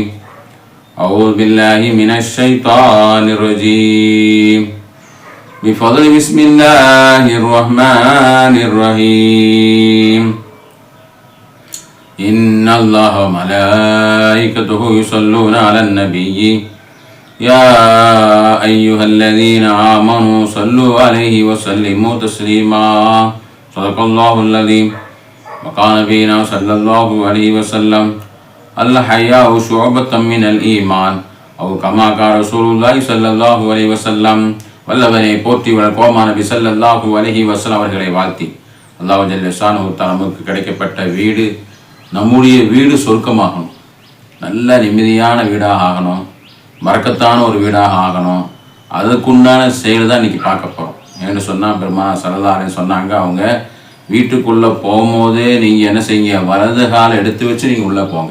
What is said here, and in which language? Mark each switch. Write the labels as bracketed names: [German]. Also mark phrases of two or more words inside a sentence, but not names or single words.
[Arabic] أعوذ بالله من الشيطان الرجيم. بفضل بسم الله الرحمن الرحيم. إن الله وملائكته يصلون على النبي يا أيها الذين آمنوا صلوا عليه وسلموا تسليما. صدق الله العظيم. وقال نبينا صلى الله عليه وسلم الحياء شعبة من الإيمان أو كما قال رسول الله صلى الله عليه وسلم. [Tamil] வல்லவனை போற்றி கோமா நபி [Arabic] صلى الله عليه وسلم [Tamil] அவர்களை வாழ்த்தி, [Arabic] الله جل شأنه تعالى [Tamil] நமக்கு கிடைக்கப்பட்ட வீடு, நம்முடைய வீடு சொர்க்கமாகணும், நல்ல நிம்மதியான வீடாக ஆகணும், மறக்கத்தான ஒரு வீடாக ஆகணும். அதுக்குண்டான செயல் தான் இன்றைக்கி பார்க்க போகிறோம். ஏன்னு சொன்னால் பெருமானார் [Arabic] صلى الله عليه وسلم [Tamil] சொன்னாங்க, அவங்க வீட்டுக்குள்ளே போகும்போதே நீங்கள் என்ன செய்யுங்க, வலது கால் எடுத்து வச்சு நீங்கள் உள்ளே போங்க.